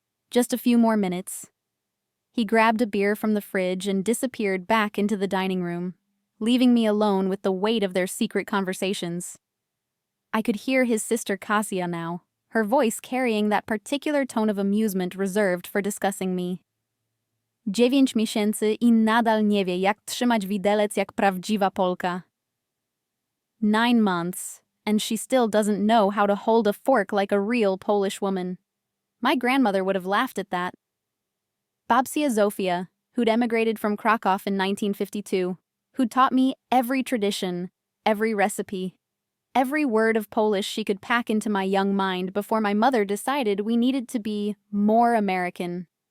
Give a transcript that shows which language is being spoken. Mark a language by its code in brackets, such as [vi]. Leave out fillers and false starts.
[en] "Just a few more minutes." He grabbed a beer from the fridge and disappeared back into the dining room, leaving me alone with the weight of their secret conversations. I could hear his sister Kasia now, her voice carrying that particular tone of amusement reserved for discussing me. [pl] 9 miesięcy I nadal nie wie, jak trzymać widelec jak prawdziwa Polka. [en] 9 months, and she still doesn't know how to hold a fork like a real Polish woman. My grandmother would have laughed at that. Babcia Zofia, who'd emigrated from Krakow in 1952, who'd taught me every tradition, every recipe, every word of Polish she could pack into my young mind before my mother decided we needed to be more American.